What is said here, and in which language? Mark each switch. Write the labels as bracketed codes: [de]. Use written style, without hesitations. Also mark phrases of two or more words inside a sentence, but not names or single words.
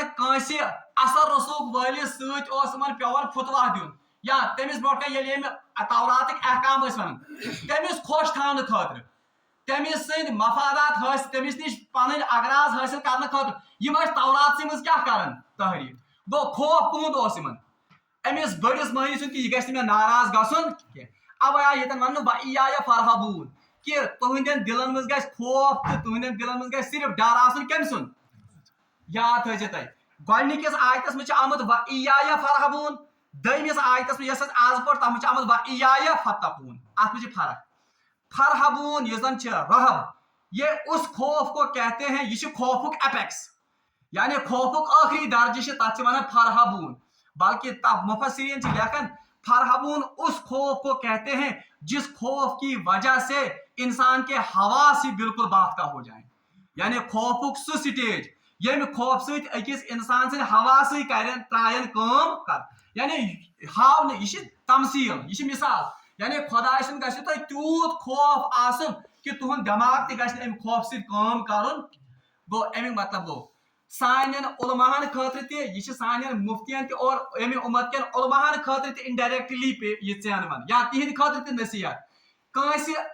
[ks] کٲنٛسہِ اثر رسوٗخ وٲلِس سۭتۍ اوس یِمن پیٚوان فتوا دیُن یا تٔمِس برونٛٹھ کَنہِ ییٚلہِ أمۍ توراتٕکۍ احکام ٲسۍ ونان تٔمِس خۄش تھاونہٕ خٲطرٕ تٔمِس سٕنٛدۍ مفادات حٲصِل تٔمِس نِش پنٕنۍ اغراض حٲصِل کرنہٕ خٲطرٕ یِم ٲسۍ توراتسٕے منٛز کیٛاہ کران تحریٖف گوٚو خوف کُہُنٛد اوس یِمن أمِس بٔڑِس مٔہنی سُنٛد کہِ یہِ گژھِ نہٕ مےٚ ناراض گژھُن کینٛہہ اَوَے آو ییٚتٮ۪ن وننہٕ [ar] وَإِيَّایَ فَارْہَبوٗن [ks] کہ تُہنٛدٮ۪ن دلن منٛز گژھِ خوف تہٕ تُہنٛدٮ۪ن دلن منٛز گژھِ صرف ڈر آسُن کٔمۍ سُنٛد یاد تھٲیزِ تُہۍ گۄڈنِکِس آیتس منٛز چھِ آمُت [ar] وَإِيَّایَ فَارْہَبوٗن [ks] دوٚیمِس آیتس منٛز یۄس أسۍ آز پٔر تتھ منٛز چھِ آمُت [ar] وَإِيَّایَ فَاتَّقوٗن [ks] اَتھ منٛز چھِ فرق فرحبون یُس زن چھِ رہب [ur] یہ اس خوف کو کہتے ہیں [ks] یہ چھِ خوفُک اپیکس یعنی خوفُک ٲخری درجہِ چھِ تتھ چھِ ونان فرحبون بلکہ مفسرین چھِ لیکھان فرحبون [ur] اس خوف کو کہتے ہیں جس خوف کی وجہ سے انسان کے حواس ہی بالکل باختہ ہو جائیں [ks] یعنی خوفُک سُہ سٹیج ییٚمہِ خوف سۭتۍ أکِس انسان سٕنٛدۍ حواسٕے کرن ترٛایَن کٲم کر یعنی ہاونہٕ یہِ چھِ تمثیل یہ چھِ مثال یعنی خۄداے سُنٛد گژھِ تۄہہِ تیوٗت خوف آسُن کہ تُہُنٛد دٮ۪ماغ تہِ گژھِ نہٕ امہِ خوف سۭتۍ کٲم کرُن گوٚو امیُک مطلب گوٚو سانٮ۪ن علماہن خٲطرٕ تہِ یہِ چھِ سانٮ۪ن مفتین تہِ اور امہِ اُمت کٮ۪ن علماہن خٲطرٕ تہِ انڈایریکٹلی یہِ ژین ون یا تِہنٛدِ خٲطرٕ تہِ نصیحت کٲنٛسہِ